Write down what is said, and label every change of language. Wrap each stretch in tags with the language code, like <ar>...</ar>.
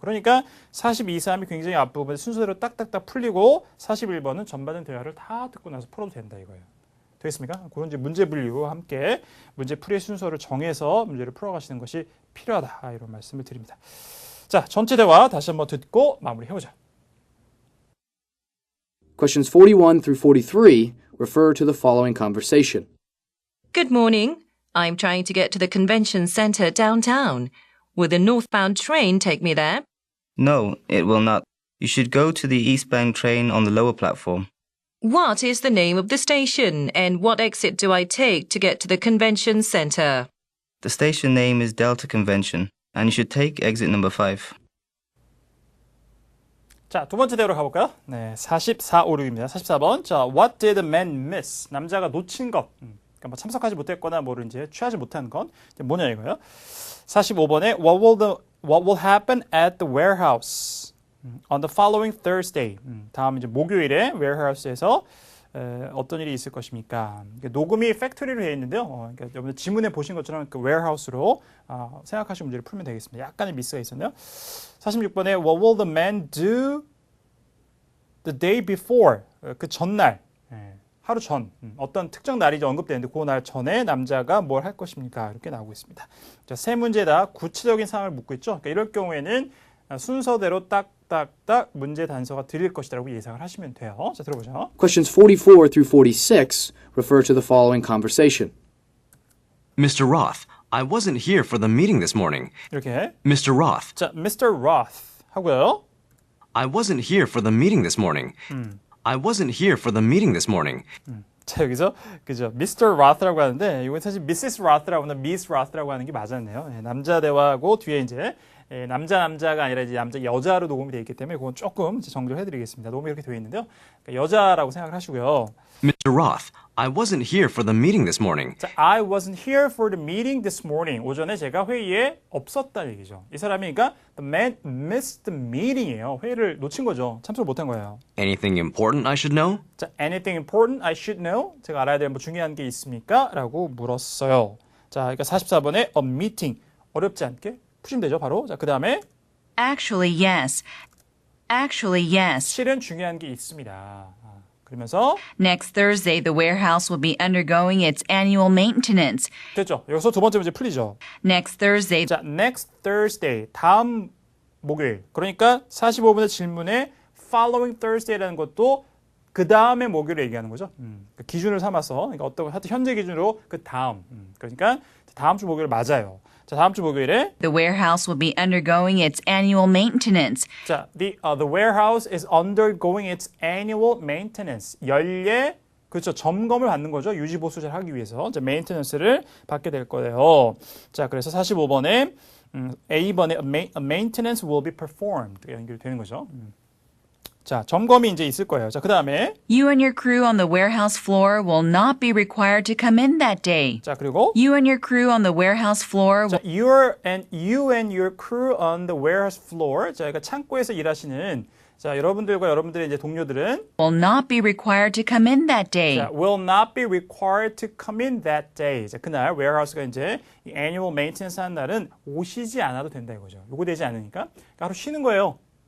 <ko>그러니까 42, 3이 굉장히 앞부분에 순서대로 딱딱딱 풀리고 41번은 전반적인 대화를 다 듣고 나서 풀어도 된다 이거예요. 되겠습니까? 그런 이제 문제 분류와 함께 문제 풀이의 순서를 정해서 문제를 풀어가시는 것이 필요하다 이런 말씀을 드립니다. 자, 전체 대화 다시 한번 듣고 마무리해보자.</ko> <en>Questions 41 through 43 refer to the following conversation. Good morning. I'm trying to get to the convention center downtown. Will the northbound train take me there? No, it will not. You should go to the eastbound train on the lower platform. What is the name of the station and what exit do I take to get to the convention center? The station name is Delta Convention, and you should take exit number 5.</en> <ko>자, 두 번째 대화로 가볼까요? 네, 44, 5, 6입니다. 44번. 자,</ko> <en>what did the man miss?</en> <ko>남자가 놓친 것. 그러니까 뭐 참석하지 못했거나 뭐를 이제 취하지 못한 건 뭐냐 이거예요.</ko> <en>45번에 what will happen at the warehouse on the following Thursday.</en> <ko>다음 이제 목요일에 warehouse에서 어떤 일이 있을 것입니까? 녹음이 팩토리로 되어 있는데요. 그러니까 여러분들 지문에 보신 것처럼 그 warehouse로 생각하시고 문제를 풀면 되겠습니다. 약간의 미스가 있었네요.</ko> <en>46번에 What will the man do the day before?</en> <ko>그 전날, 하루 전, 어떤 특정 날이 언급되는데 그 날 전에 남자가 뭘 할 것입니까? 이렇게 나오고 있습니다. 자, 세 문제 다 구체적인 상황을 묻고 있죠. 그러니까 이럴 경우에는 순서대로 딱딱딱 문제 단서가 드릴 것이라고 예상을 하시면 돼요. 자, 들어보죠.</ko> <en>Questions 44 through 46 refer to the following conversation. Mr. Roth, I wasn't here for the meeting this morning.</en> <ko>이렇게.</ko> <en>Mr. Roth,</en> <ko>자, Mr. Roth 하고요.</ko> <en>I wasn't here for the meeting this morning. I wasn't here for the meeting this morning.</en> <ko>자, 여기서 그죠? Mr. Roth라고 하는데 이건 사실 Mrs. Roth라고나 Miss Roth라고 하는 게 맞았네요. 남자 대화하고 뒤에 이제 남자가 아니라 이제 남자 여자로 녹음이 되어 있기 때문에 그건 조금 정리를 해드리겠습니다. 녹음이 이렇게 되어 있는데요. 그러니까 여자라고 생각을 하시고요.</ko> <en>Mr. Roth, I wasn't here for the meeting this morning. 자, I wasn't here for the meeting this morning.</en> <ko>오전에 제가 회의에 없었다는 얘기죠. 이 사람이 그러니까</ko> <en>the man missed the meeting이에요.</en> <ko>회의를 놓친 거죠. 참석을 못한 거예요.</ko> <en>Anything important I should know? 자, anything important I should know?</en> <ko>제가 알아야 될 뭐 중요한 게 있습니까? 라고 물었어요. 자, 그러니까 44번에 a meeting. 어렵지 않게 푸시면 되죠, 바로. 자, 그 다음에</ko> <en>Actually, yes. Actually, yes.</en> <ko>실은 중요한 게 있습니다. 그러면서</ko> <en>Next Thursday, the warehouse will be undergoing its annual maintenance.</en> <ko>됐죠. 여기서 두 번째 문제 풀리죠.</ko> <en>Next Thursday,</en> <ko>자,</ko> <en>next Thursday,</en> <ko>다음 목요일. 그러니까 45분의 질문에</ko> <en>following Thursday</en> <ko>라는 것도 그 다음에 목요일을 얘기하는 거죠. 기준을 삼아서, 그러니까 어떤 하여튼 현재 기준으로 그 다음. 그러니까 다음 주 목요일 맞아요. 자, 다음 주 목요일에</ko> <en>the warehouse will be undergoing its annual maintenance. 자, the warehouse is undergoing its annual maintenance.</en> <ko>연례 그렇죠. 점검을 받는 거죠. 유지 보수 잘 하기 위해서. 자, maintenance를 받게 될 거예요. 자, 그래서 45번에 A번에</ko> <en>a maintenance will be performed.</en> <ko>연결되는 거죠. 자, 점검이 이제 있을 거예요. 자, 그 다음에</ko> <en>You and your crew on the warehouse floor will not be required to come in that day.</en> <ko>자, 그리고</ko> <en>You and your crew on the warehouse floor 자, you and your crew on the warehouse floor.</en> <ko>자, 그러니까 창고에서 일하시는 자, 여러분들과 여러분들의 이제 동료들은</ko> <en>will not be required to come in that day. 자, will not be required to come in that day.</en> <ko>자, 그날 warehouse가 이제 이 annual maintenance 하는 날은 오시지 않아도 된다 이거죠. 요구되지 않으니까 그러니까 하루 쉬는 거예요.</ko>